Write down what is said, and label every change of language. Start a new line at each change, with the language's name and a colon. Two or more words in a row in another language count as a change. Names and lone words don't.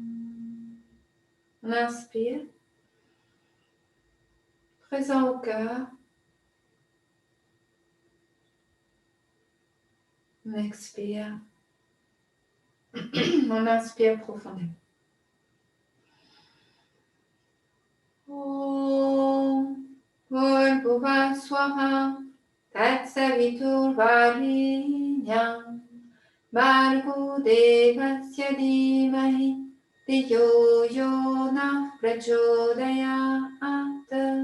French: On inspire, présent au cœur. On expire. On inspire profondément.
Sanskrit: Om Bhurvubhuva Swaha Tatsaviturvarenyam Bhargo Devasya Dhimahi Dhiyo Yona Prachodayat.